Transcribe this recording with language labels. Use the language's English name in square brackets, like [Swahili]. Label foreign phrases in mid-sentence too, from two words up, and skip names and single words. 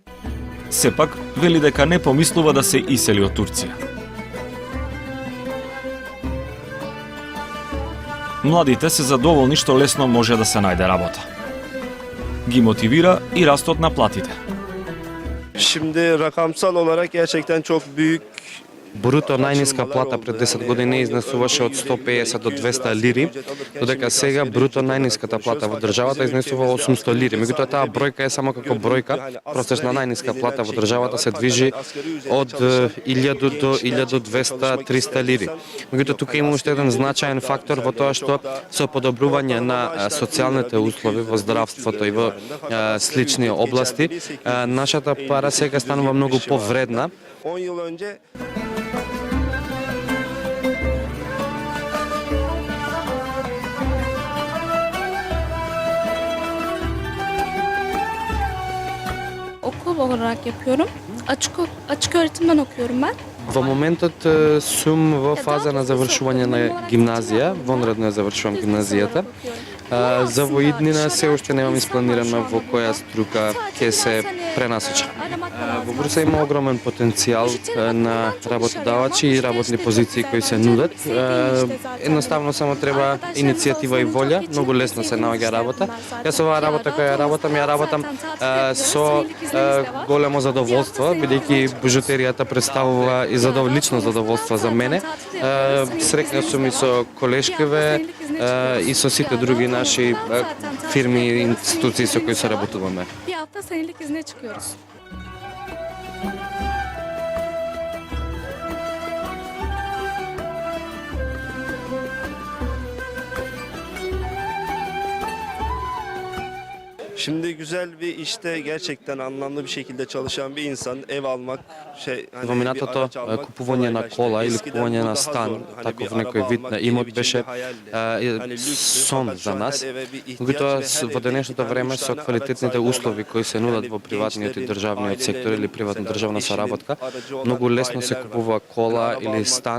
[Macedonian] Сепак, вели дека не помислува да се исели од Турција. Младите се задоволни што лесно може да се најде работа. Ги мотивира и растот на платите. [Turkish] Şimdi rakamsal olarak gerçekten çok büyük. [Macedonian] Бруто најниска плата пред 10 години изнесуваше од 150 до 200 лири, додека сега бруто најниската плата во државата изнесува 800 лири. Меѓутоа таа бројка е само како бројка, prosečna најниска плата во државата се движи од 1000 до 1200-300 лири. Меѓутоа тука има уште еден значаен фактор во тоа што со подобрување на социјалните услови во здравството и во слични области, нашата пара сега станува многу повредна. [Turkish] 10 yıl önce okul olarak yapıyorum. Açık öğretimden okuyorum ben. [Macedonian] Во моментот сум во фаза на завршување на гимназија, вонредно ја завршувам гимназијата. За во иднина се уште немам испланирано во која струка ќе се пренасочам. Во Бурса има огромен потенцијал на работодавачи и работни позиции кои се нудат. Едноставно само треба иницијатива и волја, многу лесно се наоѓа работа. Јас оваа работа која ја работам со големо задоволство, бидејќи бижутеријата представува и лично задоволство за мене. Среќна сум и со колешкиве и со сите други наши фирми и институции со кои соработуваме. [Turkish] Bir hafta senelik izne çıkıyoruz. Şimdi güzel bir işte gerçekten anlamlı bir şekilde çalışan bir insan ev almak [Macedonian] Во минатото купување на кола или купување на стан, таков некој вид на имот беше сон за нас. Меѓутоа во денешното време со квалитетните услови кои се нудат во приватниот и државниот сектор или приватно-државна соработка, многу лесно се купува кола или стан.